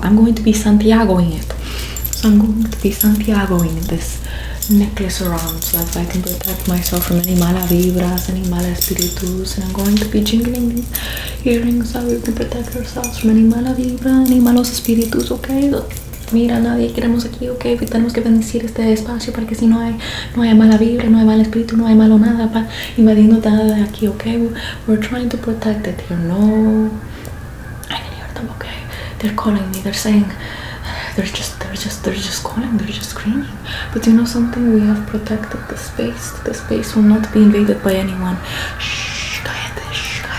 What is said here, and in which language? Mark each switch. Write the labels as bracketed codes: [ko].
[en] I'm going to be Santiagoing it. So I'm going to be Santiagoing this necklace around so that I can protect myself from any mala vibras, any mala espíritus, and I'm going to be jingling these earrings so we can protect ourselves from any mala vibra, any malos espíritus, okay? [es] Mira, nadie queremos aquí, ok, tenemos que bendecir este espacio para que si no hay mala vibra, no hay mal espíritu, no hay malo nada invadiendo nada de aquí, ok? [en] We're trying to protect it here. No, I can hear them, okay? They're calling me, they're saying, they're just calling, they're just screaming. But you know something, we have protected the space. The space will not be invaded by anyone. [es] Shh, cállate, shh.